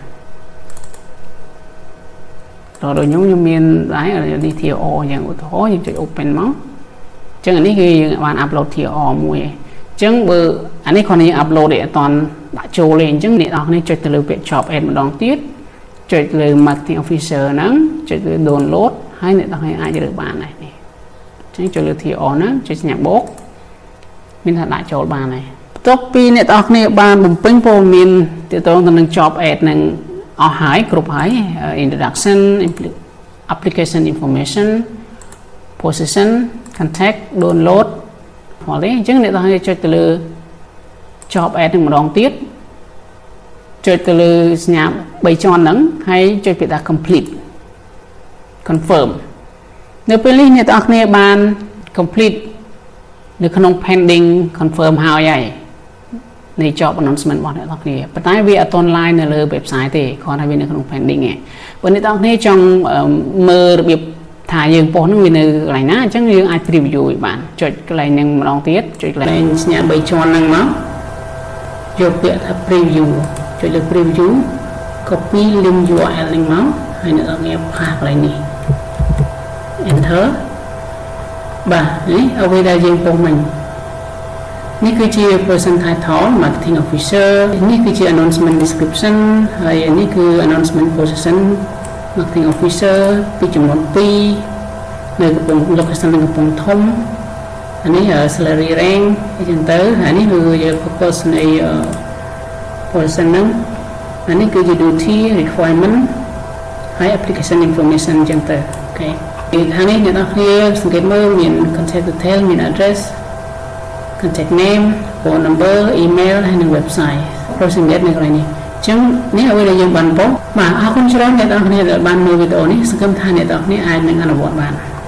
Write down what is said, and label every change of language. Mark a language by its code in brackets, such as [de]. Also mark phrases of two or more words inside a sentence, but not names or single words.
[km] ដល់ខ្ញុំមានដែរនេះ TR យ៉ាងឧទាហរណ៍យើងចុច open មកអញ្ចឹងអានេះគឺយើងបាន upload TR មួយឯងអញ្ចឹងបើអានេះគ្រាន់តែយើង upload ទេអត់តាន់ដាក់ចូលទេអញ្ចឹងអ្នកនរគ្នាចុចទៅលើពាក្យ [en] job ad [km] ម្ដងទៀតចុចលើ [en] marketing officer [km] ហ្នឹងចុច លើ download ហើយអ្នកនរគ្នាអាចរើសបានដែរនេះអញ្ចឹងចុចលើ TR ហ្នឹងចុចសញ្ញាបូកមានថាដាក់ចូលបានហើយបន្ទាប់ពីអ្នកនរគ្នាបានបំពេញព័ត៌មានទាក់ទងទៅនឹង [en] job ad [km] ហ្នឹងអស់ហើយគ្រប់ហើយ [en] introduction application information position contact download [km] មកទេអញ្ចឹងអ្នកទាំងចុចទៅលើ [en] job ad [km] នឹងម្ដងទៀតចុចទៅលើសញ្ញា3ជាន់ ហ្នឹងហើយចុចពាក្យថា [en] complete confirm [km] នៅពេលនេះអ្នកទាំងគ្នាបាន complete នៅក្នុង [en] pending confirm [km] ហើយនៃ [en] job announcement [km] របស់អ្នកទាំង គ្នាប៉ុន្តែវាអត់ទាន់ live នៅលើ website ទេគ្រាន់តែវានៅក្នុង pending ឯងបើអ្នកទាំងគ្នាចង់មើលរបៀបថាយើងពោះហ្នឹងវានៅកន្លែងណាអញ្ចឹងយើងអាច preview ឲ្យបានចុចកន្លែងហ្នឹងម្ដងទៀតចុចកន្លែងសញ្ញា3ជាន់ហ្នឹងមកយកពាក្យថា preview ចុចលើ [en] preview copy link URL [km] ហ្នឹងមកហើយអ្នកទាំងគ្នាផាសកន្លែងនេះ enter បាទនេះអ្វីដែលយើងពោះមិញនេះគឺជា [en] person title marketing officer [km] នេះគឺជា [en] announcement description [km] ហើយនេះគឺ announcement [en] position marketing officer [km] ពីចំនួន2នៅកំពង់ location នៅកំពង់ធំអានេះ salary rank អញ្ចឹងទៅហើយនេះគឺ purpose នៃ position ហ្នឹងអានេះគឺជា [en] duty requirement [km] ហើយ [en] application information [km] អញ្ចឹងទៅអូខេខាងនេះអ្នកនរគ្នាសង្កេតមើលមាន [en] contact detail [km] មាន [en] address contact name phone number email [km] ហើយនិង [en] website processing date [km] នៅកន្លែងនេះអញ្ចឹងនេះអ្វីដែលយើងបានពោលបាទអរគុណច្រើនអ្នកទាំងគ្នាដែលបានមើលវីដេអូនេះសង្ឃឹមថាអ្នកទាំងគ្នាអាចនឹងអនុវត្តបាន